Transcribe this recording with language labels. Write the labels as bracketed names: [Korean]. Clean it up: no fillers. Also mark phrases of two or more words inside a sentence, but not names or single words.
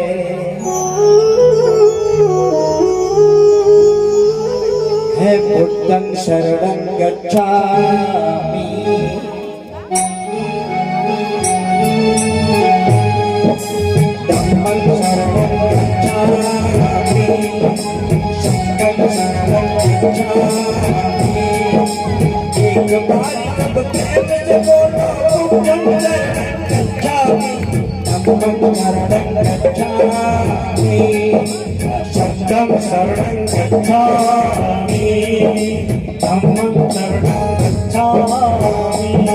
[Pali] हे बुद्धं शरणं गच्छामि, धम्मं शरणं गच्छामि, संघं शरणं गच्छामि। [Hindi] एक बार सब प्रेम से बोलो [Pali] बुद्धं शरणं गच्छामि, धम्मं शरणं गच्छामि, संघं शरणं गच्छामि, धम्मं शरणं गच्छामि।